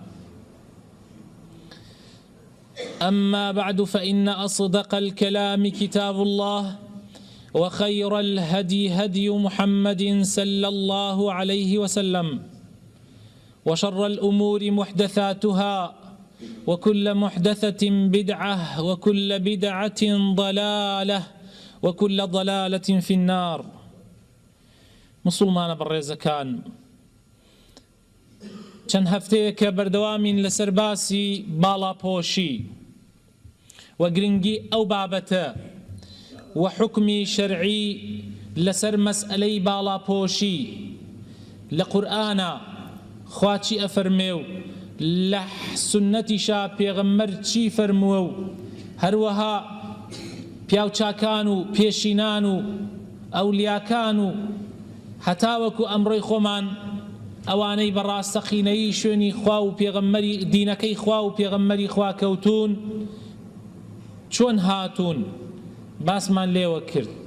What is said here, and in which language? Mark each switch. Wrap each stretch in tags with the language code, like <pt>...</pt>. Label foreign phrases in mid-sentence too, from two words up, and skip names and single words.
<ar>أما بعد فإن أصدق الكلام كتاب الله وخير الهدي هدي محمد صلى الله عليه وسلم وشر الأمور محدثاتها وكل محدثة بدعة وكل بدعة ضلالة وكل ضلالة في النار</ar> <ckb>مسلمان بەڕێزەکان چەند هەفتەیە کە بەردەوامین لەسەر باسی باڵاپۆشی و گرنگی ئەو بابەتە و حکمی شەرعی لەسەر مەسئلەی باڵاپۆشی لە قورئانە خوا چی ئەفەرمێ و لە سونەتیشا پێغەمبەر چی فەرمووە و هەروەها پیاوچاکان و پێشینان و ئەولیاکان و هەتاوەکو ئەمڕۆی خۆمان ئەوانەی بەڕاستەقینەیی شوێنی خوا و پێغەمبەری دینەکەی خوا و پێغەمبەری خوا کەوتون چۆن هاتوون باسمان لێوە کرد</ckb>